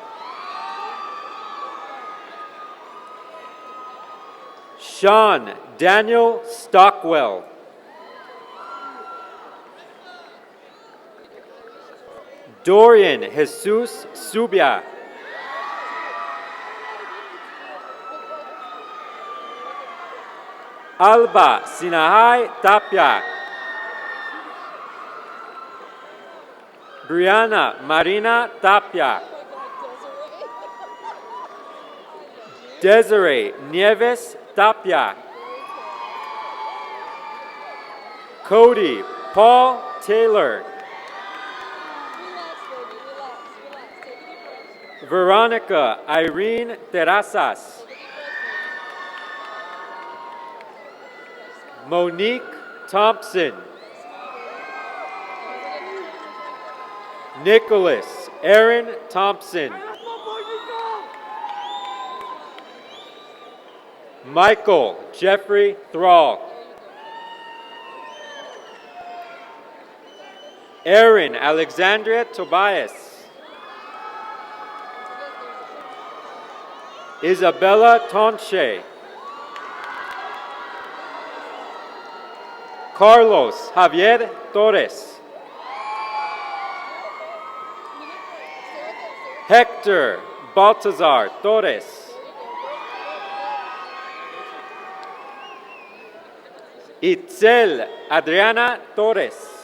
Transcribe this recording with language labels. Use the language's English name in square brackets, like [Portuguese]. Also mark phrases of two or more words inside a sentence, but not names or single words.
[English] Sean Daniel Stockwell. Dorian Jesus Subia. Alba Sinahai Tapia. Brianna Marina Tapia. Desiree Nieves Tapia. Cody Paul Taylor. Veronica Irene Terrazas. Monique Thompson. Nicholas Aaron Thompson. Michael Jeffrey Thrall. Aaron Alexandria Tobias. Isabella Tonche. Carlos Javier Torres. Hector Baltazar Torres. Itzel Adriana Torres.